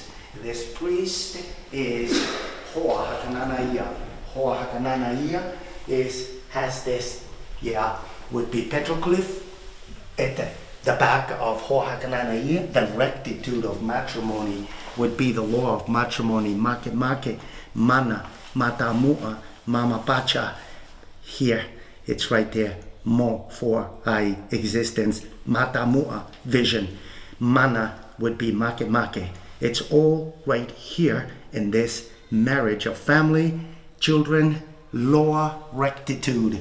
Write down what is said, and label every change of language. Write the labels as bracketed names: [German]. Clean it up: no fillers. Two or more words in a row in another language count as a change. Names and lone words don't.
[English] This priest is Hoa Hakananaia. Hoa Hakananaia has this, would be petroglyph at the back of Hoa Hakananaia. The rectitude of matrimony would be the law of matrimony. Make, [Rapanui] mana, matamua, mama pacha. [English] Here, it's right there. Mo, for I, existence. Matamua, vision. Mana would be make. It's all right here in this marriage of family, children, law, rectitude.